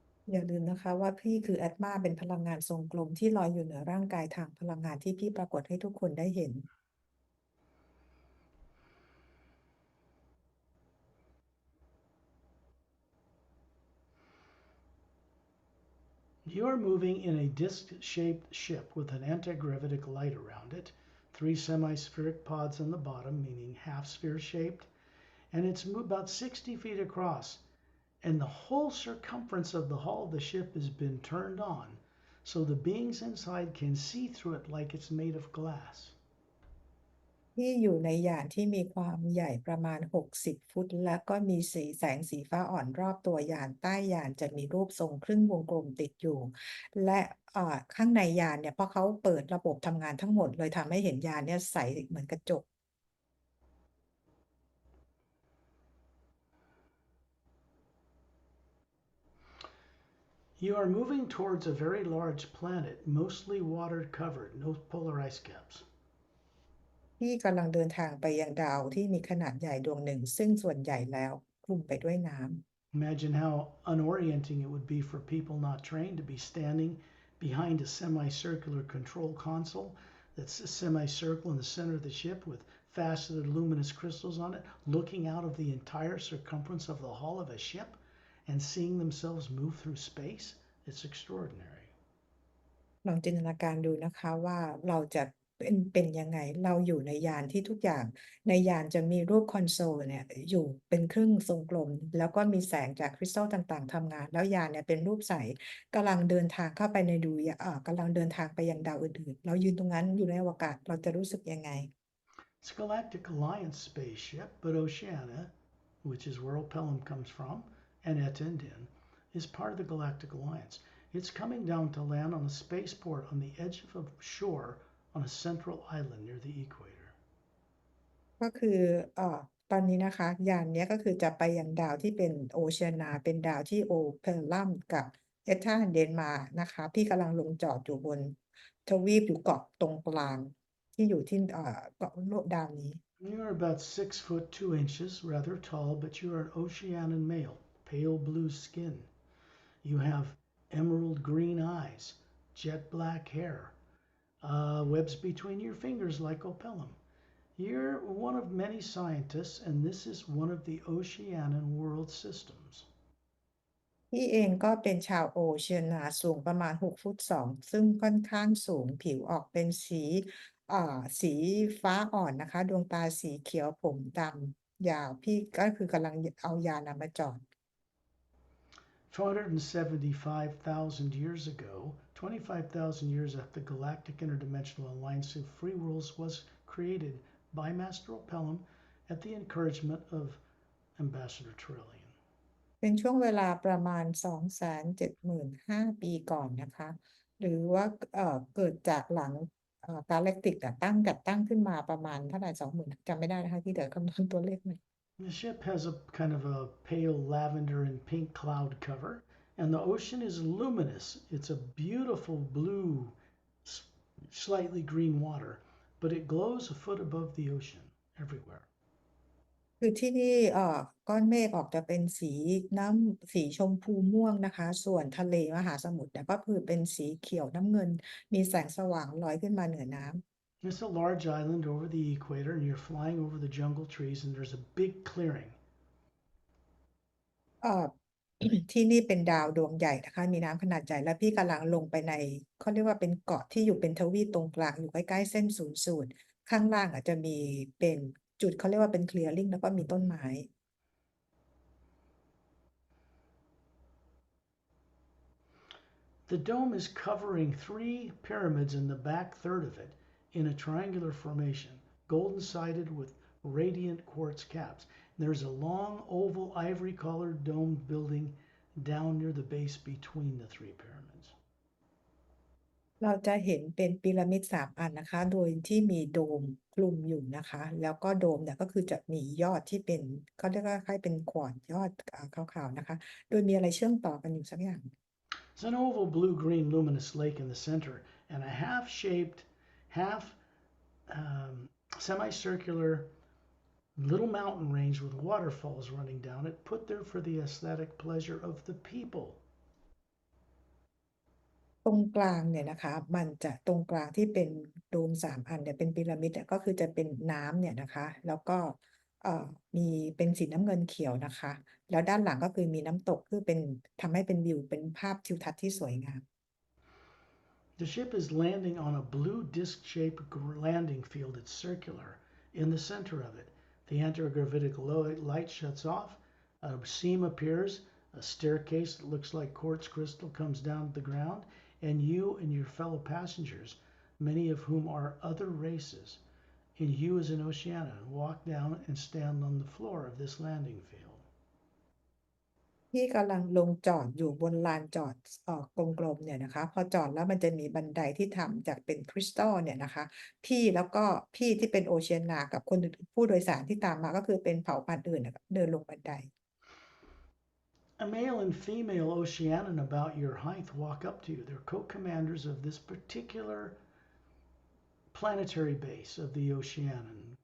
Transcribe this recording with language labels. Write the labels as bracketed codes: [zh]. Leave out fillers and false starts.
[th] อย่าลืมนะคะว่าพี่คือแอตมาเป็นพลังงานทรงกลมที่ลอยอยู่เหนือร่างกายทางพลังงานที่พี่ปรากฏให้ทุกคนได้เห็น [en] You are moving in a disc-shaped ship with an anti-gravitic light around it, 3 semi-spheric pods on the bottom, meaning half-sphere shaped, and it's about 60 feet across. And the whole circumference of the hull of the ship has been turned on, so the beings inside can see through it like it's made of glass. [th] ที่อยู่ในยานที่มีความใหญ่ประมาณ60ฟุตและก็มีแสงสีฟ้าอ่อนรอบตัวยานใต้ยานจะมีรูปทรงครึ่งวงกลมติดอยู่และข้างในยานเนี่ยเพราะเขาเปิดระบบทำงานทั้งหมดเลยทำให้เห็นยานเนี่ยใสเหมือนกระจก [en] You are moving towards a very large planet, mostly water covered, no polar ice caps. [th] ที่กำลังเดินทางไปยังดาวที่มีขนาดใหญ่ดวงหนึ่งซึ่งส่วนใหญ่แล้วคลุมไปด้วยน้ำ [en] Imagine how unorienting it would be for people not trained to be standing behind a semicircular control console that's a semicircle in the center of the ship with faceted luminous crystals on it, looking out of the entire circumference of the hull of a ship and seeing themselves move through space. It's extraordinary. [th] ลองจินตนาการดูนะคะว่าเราจะเป็นยังไงเราอยู่ในยานที่ทุกอย่างในยานจะมีรูปคอนโซลเนี่ยอยู่เป็นครึ่งทรงกลมแล้วก็มีแสงจากคริสตัลต่างๆทำงานแล้วยานเนี่ยเป็นรูปใสกำลังเดินทางเข้าไปในกำลังเดินทางไปยังดาวอื่นๆเรายืนตรงนั้นอยู่ในอวกาศเราจะรู้สึกยังไง [en] It's a Galactic Alliance spaceship, but Oceania, which is where Opelum comes from, and Etendin, is part of the Galactic Alliance. It's coming down to land on a spaceport on the edge of a shore on a central island near the equator. [th] ก็คือตอนนี้นะคะยานเนี้ยก็คือจะไปยังดาวที่เป็นโอเชียนาเป็นดาวที่โอเพลลัมกับเอธาเดนมาร์กนะคะพี่กำลังลงจอดอยู่บนทวีปอยู่เกาะตรงกลางที่อยู่ที่เกาะโลกดาวนี้ [en] You're about 6 foot 2 inches, rather tall, but you are an Oceanian male, pale blue skin. You have emerald green eyes, jet black hair, webs between your fingers like Opelum. You're one of many scientists, and this is one of the Oceanian world systems. [th] พี่เองก็เป็นชาวโอเชียนาสูงประมาณ6ฟุต2ซึ่งค่อนข้างสูงผิวออกเป็นสีฟ้าอ่อนนะคะดวงตาสีเขียวผมดำยาวพี่ก็คือกำลังเอายานำมาจอด [en] 475,000 years ago, 25,000 years after the galactic interdimensional alliance of free worlds was created by Master Pelham at the encouragement of Ambassador Trillian. [th] เป็นช่วงเวลาประมาณ 275,000 ปีก่อนนะคะ หรือว่าเกิดจากหลังกาแล็กติกจัดตั้งขึ้นมาประมาณเท่าไหร่20,000จำไม่ได้นะคะที่เดี๋ยวคำนวณตัวเลขใหม่ [en] The ship has a kind of a pale lavender and pink cloud cover, and the ocean is luminous. It's a beautiful blue, slightly green water, but it glows a foot above the ocean everywhere. [th] คือที่นี่ก้อนเมฆออกจะเป็นสีชมพูม่วงนะคะ ส่วนทะเลมหาสมุทรเนี่ยก็คือเป็นสีเขียวน้ำเงิน มีแสงสว่างลอยขึ้นมาเหนือน้ำ [en] It's a large island over the equator, and you're flying over the jungle trees, and there's a big clearing. [th] เอ่อ ที่นี่เป็นดาวดวงใหญ่นะคะ มีน้ำขนาดใหญ่และพี่กำลังลงไปในเขาเรียกว่าเป็นเกาะที่อยู่เป็นทวีปตรงกลางอยู่ใกล้ๆเส้นศูนย์สูตรข้างล่างอาจจะมีเป็นจุดเขาเรียกว่าเป็น clearing แล้วก็มีต้นไม้ [en] The dome is covering 3 pyramids in the back third of it in a triangular formation, golden sided with radiant quartz caps. There's a long oval ivory colored domed building down near the base between the 3 pyramids. [th] เราจะเห็นเป็นพีระมิด3 อันนะคะ โดยที่มีโดมคลุมอยู่นะคะ แล้วก็โดมเนี่ยก็คือจะมียอดที่เป็นเขาเรียกว่าคล้ายเป็นขวานยอดขาวๆนะคะ โดยมีอะไรเชื่อมต่อกันอยู่สักอย่าง [en] It's an oval blue-green luminous lake in the center and a half-shaped, half semicircular little mountain range with waterfalls running down it, put there for the aesthetic pleasure of the people. [th] ตรงกลางเนี่ยนะคะ มันจะตรงกลางที่เป็นโดม3 อันเนี่ยเป็นพีระมิดก็คือจะเป็นน้ำเนี่ยนะคะ แล้วก็มีเป็นสีน้ำเงินเขียวนะคะ แล้วด้านหลังก็คือมีน้ำตกคือเป็นทำให้เป็นวิวเป็นภาพทิวทัศน์ที่สวยงาม [en] The ship is landing on a blue disc-shaped landing field. It's circular. In the center of it, the anti-gravitic light shuts off, a seam appears, a staircase that looks like quartz crystal comes down to the ground, and you and your fellow passengers, many of whom are other races, and you as an Oceana, walk down and stand on the floor of this landing field. [th] ที่กำลังลงจอดอยู่บนลานจอดกลมๆเนี่ยนะคะ พอจอดแล้วมันจะมีบันไดที่ทำจากเป็นคริสตัลเนี่ยนะคะ แล้วก็พี่ที่เป็นโอเชียนากับคนผู้โดยสารที่ตามมาก็คือเป็นเผ่าพันธุ์อื่นนะคะเดินลงบันได [en] A male and female Oceanan about your height walk up to you. They're co-commanders of this particular planetary base of the Oceanan.